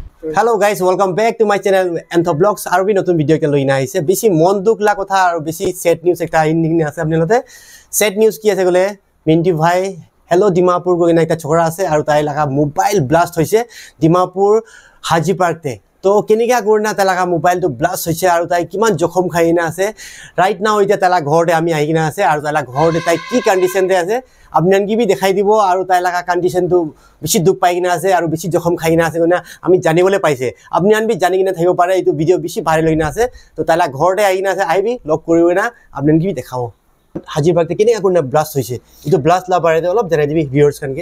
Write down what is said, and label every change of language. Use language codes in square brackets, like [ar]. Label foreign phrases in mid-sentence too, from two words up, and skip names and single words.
[en] Hello guys, welcome back to my channel Antho Vlogs. [nag] Aru bi notun video ke loina aise. Beshi mon duk la kotha aru beshi [en] sad news [nag] ekta aini ase apnalote. [en] Sad news [nag] ki ase gole Minty bhai hello Dimapur go ina ekta chhora ase aru tai laga [en] mobile blast [nag] hoise Dimapur Haji Park te. তো কেনিকা করনা তালাকা মোবাইল তো ব্লাস্ট হইছে আর তাই কিমান জখম খাইনা আছে [en] right now [nag] এটা তালা ঘরতে আমি আইনা আছে আর তালা ঘরতে তাই কি কন্ডিশন তে আছে আপনান কি বি দেখাই দিব আর তাই লাগা কন্ডিশন তো বেশি দুখ পাইনা আছে আর বেশি জখম খাইনা আছে না আমি জানিবলে পাইছে আপনি আনবি জানি কিনা থাকিব পারে এই ভিডিও বেশি ভাইরাল হইনা আছে তো তালা ঘরতে আইনা আছে আইবি লক করিবে না আপনান কি বি দেখাও হাজির বাগতে কেনিকা করনা ব্লাস্ট হইছে এটা ব্লাস্ট লা পারে অলপ জানাই দিবি ভিউয়ার্স কানকে